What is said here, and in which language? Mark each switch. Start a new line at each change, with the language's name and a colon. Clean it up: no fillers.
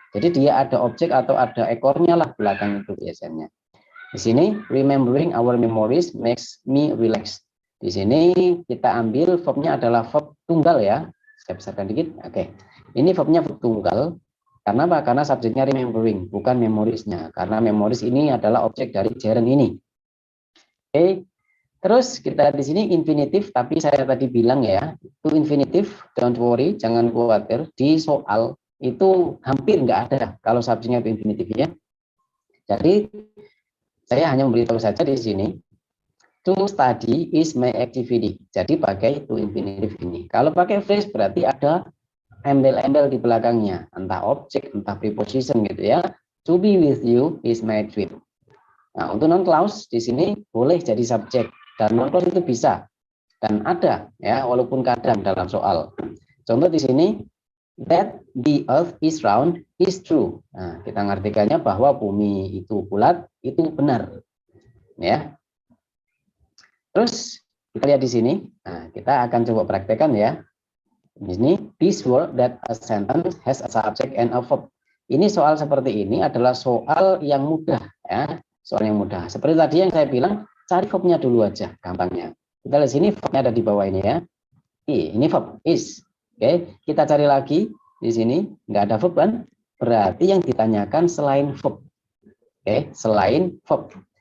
Indonesian: Jadi dia ada objek atau ada ekornya lah belakang itu biasanya. Di sini
English: remembering our memories makes me relax.
Indonesian: Di sini kita ambil verbnya adalah verb tunggal ya. Saya besarkan dikit. Oke. Ini verbnya verb tunggal. Karena apa? Karena subjeknya remembering, bukan memorisnya. Karena memoris ini adalah objek dari gerund ini. Oke. Terus kita di sini infinitif, tapi saya tadi bilang ya, itu infinitif,
English: don't worry,
Indonesian: jangan khawatir. Di soal itu hampir nggak ada kalau subjeknya itu infinitif ya. Jadi saya hanya memberitahu saja di sini,
English: to study is my activity.
Indonesian: Jadi pakai to infinitif ini. Kalau pakai phrase berarti ada embel-embel di belakangnya, entah objek, entah preposition gitu ya.
English: To be with you is my dream.
Indonesian: Nah, untuk non clause di sini boleh jadi subjek. Dan non-clause itu bisa dan ada ya, walaupun kadang dalam soal. Contoh di sini,
English: that the earth is round is true.
Indonesian: Nah, kita ngartikannya bahwa bumi itu bulat, itu benar. Ya. Terus kita lihat di sini. Nah, kita akan coba praktekkan ya. Di sini,
English: this word that a sentence has a subject and a verb.
Indonesian: Ini soal seperti ini adalah soal yang mudah ya, soal yang mudah. Seperti tadi yang saya bilang, cari verbnya dulu aja, gampangnya. Kita lihat sini verbnya ada di bawah ini ya. Ini verb is. Oke, kita cari lagi di sini nggak ada verb kan? Berarti yang ditanyakan selain verb. Oke, selain verb.